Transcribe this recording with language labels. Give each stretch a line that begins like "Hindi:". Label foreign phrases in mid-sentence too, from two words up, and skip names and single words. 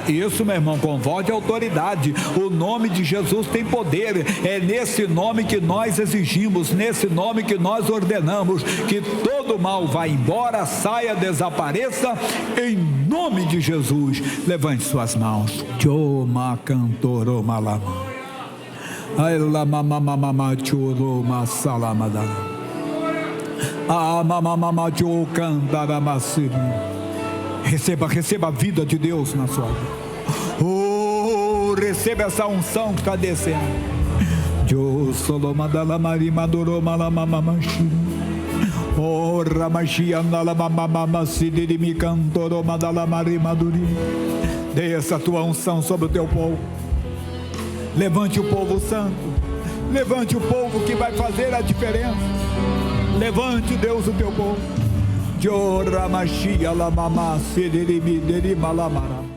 Portuguese: Isso, meu irmão, com voz de autoridade. O nome de Jesus tem poder. É nesse nome que nós exigimos, nesse nome que nós ordenamos que todo mal vá embora, saia, desapareça, em nome de Jesus. Levante suas mãos. Choma cantoro malama. Ai la mama mama choro masalamada. Ah mama mama cho cantara masiri. Receba a vida de Deus na sua vida. Oh, receba essa unção que está descendo. Jo solomadala marimadoro malamamamashi. Oh, ramachia nalamamamama sidiri cantoro madala marimaduri. Dê essa tua unção sobre o teu povo. Levante o povo santo. Levante o povo que vai fazer a diferença. Levante, Deus, o teu povo. Jo ramachia lamama sidiri mideri malamara.